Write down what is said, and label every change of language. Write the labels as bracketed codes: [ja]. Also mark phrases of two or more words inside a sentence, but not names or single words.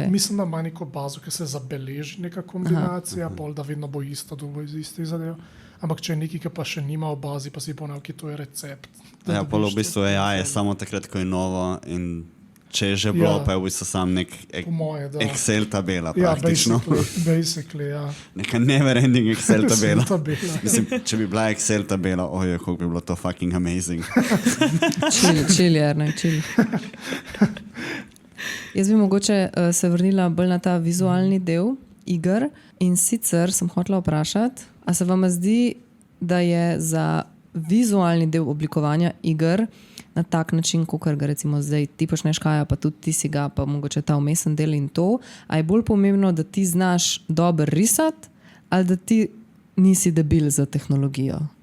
[sl] pa mislim, da ima neko bazo, ki se zabeleži neka kombinacija, pol da vedno bo isto, da bo iz istih zadev. Ampak če je nekaj, ki pa še nima v bazi, pa si ponavlja, ki to je recept. Ja, pol v bistvu AI je samo takrat, ko je novo in če je že bilo, pa je v bistvu sam nek Excel tabela praktično. Basically, ja. Neka never-ending Excel tabela. tabela. Mislim, če bi bila Excel tabela, ojoj, koliko bi bilo to [en] fucking amazing. Chill, Jarne, chill. [sl] Jaz bi mogoče se vrnila bolj na ta vizualni del iger in sicer sem hotela vprašati, a se vam zdi, da je za vizualni del oblikovanja iger na tak način, kot ga recimo zdaj ti počneš Kaja, pa tudi ti si ga, pa mogoče ta vmesen del in to, a je bolj pomembno, da ti znaš dobro risati ali da ti nisi debil za tehnologijo?